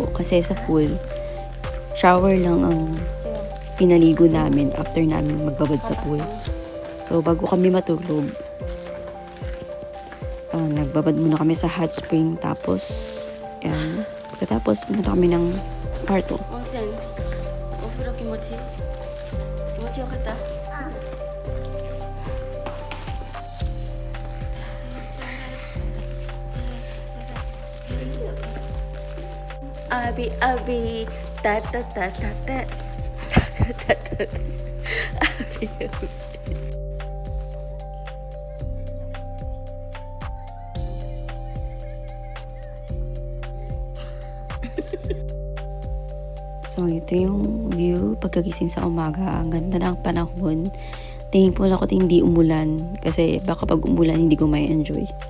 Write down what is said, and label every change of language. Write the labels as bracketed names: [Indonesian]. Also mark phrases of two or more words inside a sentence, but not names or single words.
[Filipino] Kasi sa pool, shower lang ang pinaligo namin after namin magbabad sa pool. So, bago kami matulog, nagbabad muna kami sa hot spring. Tapos, yan. Pagkatapos, punta kami ng kwarto. Onsen. [Japanese] お風呂気持ち。気持ちよかった? Abi, abi, ta ta ta ta ta ta ta ta ta ta. Abi, abi. [Filipino] So, ito yung view pagkagising sa umaga. Ang ganda ng panahon. Thankful ako hindi umulan. Kasi baka pag umulan, hindi ko may enjoy.